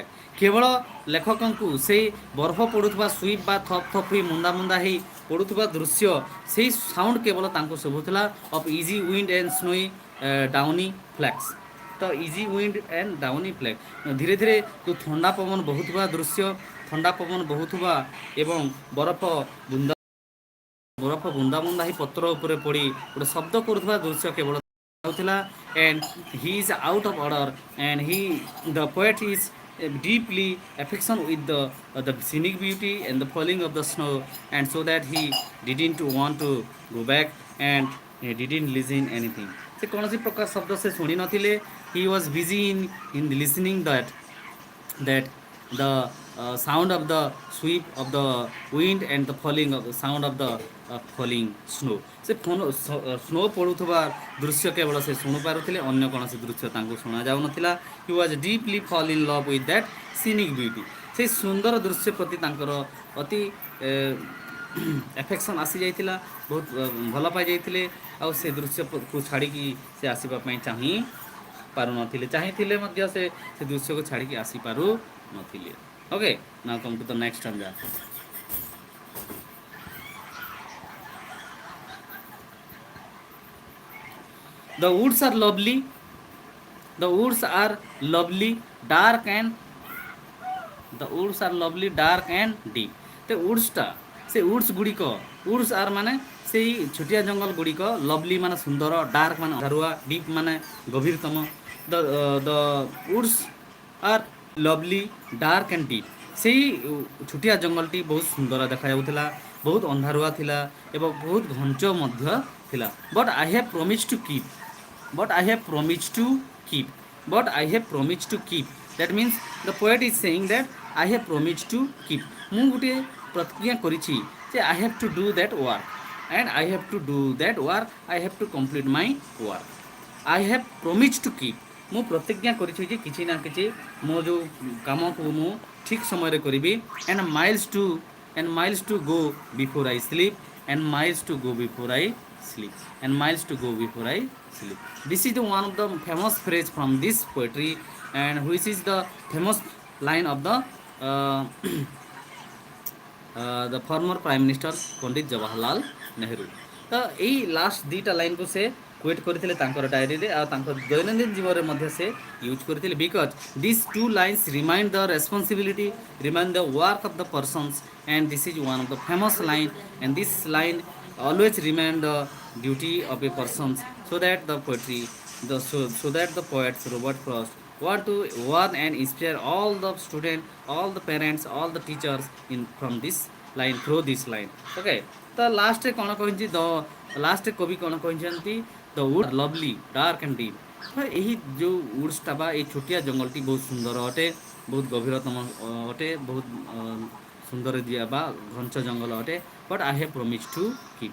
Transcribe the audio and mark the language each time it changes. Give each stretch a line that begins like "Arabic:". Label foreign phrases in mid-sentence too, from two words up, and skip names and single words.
Odia: କେବଳ ଲେଖକଙ୍କୁ ସେଇ ବରଫ ପଡ଼ୁଥିବା ସୁଇପ୍ ବା ଥପ୍ ଥପ୍ ହୋଇ ମୁନ୍ଦା ମୁନ୍ଦା ହେଇ ପଡ଼ୁଥିବା ଦୃଶ୍ୟ, ସେଇ ସାଉଣ୍ଡ କେବଳ ତାଙ୍କୁ ଶୁଭୁଥିଲା
English: of easy wind and snowy downy flakes.
Odia: ତ
English: easy wind and downy flake,
Odia: ଧୀରେ ଧୀରେ ଯେଉଁ ଥଣ୍ଡା ପବନ ବହୁଥିବା ଦୃଶ୍ୟ, ଥଣ୍ଡା ପବନ ବହୁଥିବା ଏବଂ ବରଫ ବୁନ୍ଦା ବୁନ୍ଦା ହେଇ ପତ୍ର ଉପରେ ପଡ଼ି ଗୋଟେ ଶବ୍ଦ କରୁଥିବା ଦୃଶ୍ୟ କେବଳ ଥିଲା।
English: And he is out of order, and the poet is deeply affection with the scenic beauty and the falling of the snow, and so that he didn't want to go back, and he didn't listen anything.
Odia: ସେ କୌଣସି ପ୍ରକାର ଶବ୍ଦ ସେ ଶୁଣି ନଥିଲେ.
English: He was busy in listening that the sound of the sweep of the wind and the falling of the sound of the falling snow.
Odia: ସେ ସ୍ନୋ ପଡ଼ୁଥିବା ଦୃଶ୍ୟ କେବଳ ସେ ଶୁଣିପାରୁଥିଲେ, ଅନ୍ୟ କୌଣସି ଦୃଶ୍ୟ ତାଙ୍କୁ ଶୁଣାଯାଉନଥିଲା.
English: He was deeply fall in love with that scenic beauty.
Odia: ସେଇ ସୁନ୍ଦର ଦୃଶ୍ୟ ପ୍ରତି ତାଙ୍କର ଅତି ଆଫେକ୍ସନ୍ ଆସିଯାଇଥିଲା, ବହୁତ ଭଲ ପାଇଯାଇଥିଲେ, ଆଉ ସେ ଦୃଶ୍ୟକୁ ଛାଡ଼ିକି ସେ ଆସିବା ପାଇଁ ପାରୁନଥିଲେ, ଚାହିଁଥିଲେ ମଧ୍ୟ ସେ ଦୃଶ୍ୟକୁ ଛାଡ଼ିକି ଆସିପାରୁନଥିଲେ.
English: Okay, now come to the next stanza. The woods are lovely. The woods are lovely, dark and the woods are lovely, dark and deep. The woods
Odia: ଟା, ସେ woods ଗୁଡ଼ିକ,
English: woods are
Odia: ମାନେ ସେଇ ଛୋଟିଆ ଜଙ୍ଗଲ ଗୁଡ଼ିକ, ଲଭଲି ମାନେ ସୁନ୍ଦର, ଡାର୍କ ମାନେ ଅନ୍ଧାରୁଆ, ଡିପ୍ ମାନେ ଗଭୀରତମ.
English: ଦ woods are lovely, dark and deep.
Odia: ସେଇ ଛୋଟିଆ ଜଙ୍ଗଲଟି ବହୁତ ସୁନ୍ଦର ଦେଖାଯାଉଥିଲା, ବହୁତ ଅନ୍ଧାରୁଆ ଥିଲା ଏବଂ ବହୁତ ଘଞ୍ଚ ମଧ୍ୟ ଥିଲା.
English: But I have promise to keep. But I have promised to keep. But I have promised to keep. That means the poet is saying that I have promised to keep.
Odia: ମୁଁ ଗୋଟିଏ ପ୍ରତିଜ୍ଞା କରିଛି ଯେ
English: I have to do that work, and I have to do that work. I have to complete my work. I have promised to keep.
Odia: ମୁଁ ପ୍ରତିଜ୍ଞା କରିଛି ଯେ କିଛି ନା କିଛି ମୋ ଯେଉଁ କାମକୁ ମୁଁ ଠିକ୍ ସମୟରେ କରିବି.
English: And miles to go before I sleep. And miles to go before I sleep. And miles to go before I sleep. This is the one of the famous phrase from this poetry, and which is the famous line of the former Prime Minister Pandit Jawaharlal Nehru.
Odia: ତ ଏଇ ଲାଷ୍ଟ ଦୁଇଟା ଲାଇନ୍କୁ ସେ କ୍ୱେଟ୍ କରିଥିଲେ ତାଙ୍କର ଡାଏରୀରେ, ଆଉ ତାଙ୍କ ଦୈନନ୍ଦିନ ଜୀବନରେ ମଧ୍ୟ ସେ ୟୁଜ୍ କରିଥିଲେ.
English: Because this two lines remind the responsibility, remind the work of the persons, and this is one of the famous line, and this line always remind the duty of a person, so that the poets Robert Frost want to warn and inspire all the students, all the parents, all the teachers from this line, through this line.
Odia: Okay, ତ ଲାଷ୍ଟରେ କ'ଣ କହିଛି, ଲାଷ୍ଟରେ କବି କ'ଣ କହିଛନ୍ତି,
English: The wood lovely, dark and deep.
Odia: ଏହି ଯେଉଁ ଉଡ୍ସଟା ବା ଏଇ ଛୋଟିଆ ଜଙ୍ଗଲଟି ବହୁତ ସୁନ୍ଦର ଅଟେ, ବହୁତ ଗଭୀରତମ ଅଟେ, ବହୁତ ସୁନ୍ଦର ଦିଆ ବା ଘଞ୍ଚ ଜଙ୍ଗଲ ଅଟେ.
English: But I have promise to keep.